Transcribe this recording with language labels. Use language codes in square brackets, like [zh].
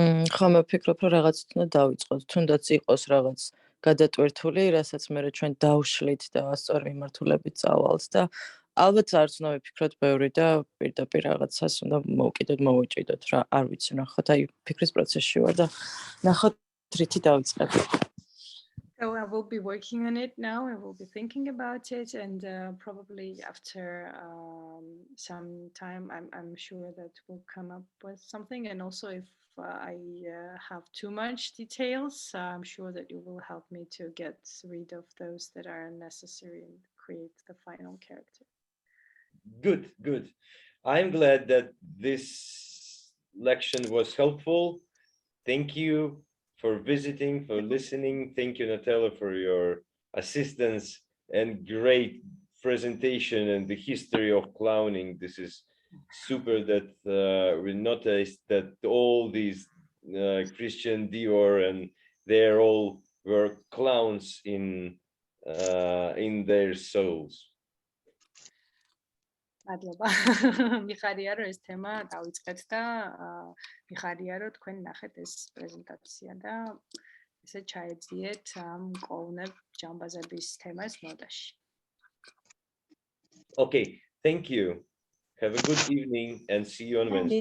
[ka] ხო, მე ვფიქრობ, რომ რაღაც უნდა დავიწყოთ, თუნდაც იყოს რაღაც გადატვირთული, რასაც მე ჩვენ დავშლით და სწორ მიმართულებით წავალთ და ალბათ არც უნდა ვიფიქროთ ბევრი და პირდაპირ რაღაცას უნდა მოვუჭიდოთ რა, არ ვიცი, ნახოთ, აი ფიქრის პროცესში ვარ და ნახოთ რითი დავიწყებთ. [en] So I will be working on it now. I will be thinking about it, and probably after some time, I'm sure that we'll come up with something. And also, if I have too much details, I'm sure that you will help me to get rid of those that are unnecessary and create the final character. Good, good. I'm glad that this lecture was helpful. Thank you for visiting, for listening. Thank you, Natalia, for your assistance and great presentation and the history of clowning. This is super that we noticed that all these Christian Dior and they all were clowns in their souls. [ka] მადლობა. მიხარია რომ ეს თემა დავიწყეთ და მიხარია რომ თქვენ ნახეთ ეს პრეზენტაცია და ესე ჩაეძიეთ ამ კოუნებ ჯამბაზების თემას მოდაში. [en] Okay, thank you. Have a good evening and see you on Wednesday.